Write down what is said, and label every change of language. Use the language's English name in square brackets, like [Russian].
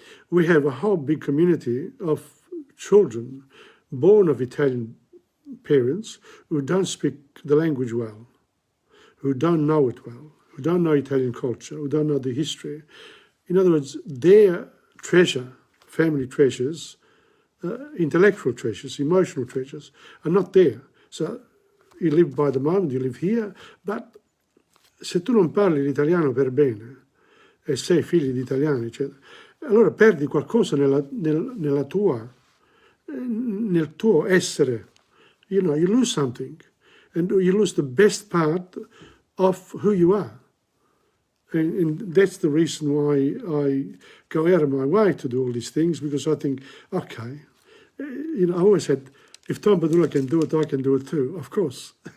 [English] we have a whole big community of children born of Italian parents who don't speak the language well, who don't know it well, who don't know Italian culture, who don't know the history. In other words, their treasure, family treasures, intellectual treasures, emotional treasures, are not there. So you live by the moment, you live here, but [Italian] se tu non parli l'italiano per bene e sei figlio di italiani, eccetera, allora perdi qualcosa nel tuo essere. [English] You know, you lose something, and you lose the best part of who you are. And that's the reason why I go out of my way to do all these things, because I think, okay, you know, I always said, if Tom Padula can do it, I can do it too, of course.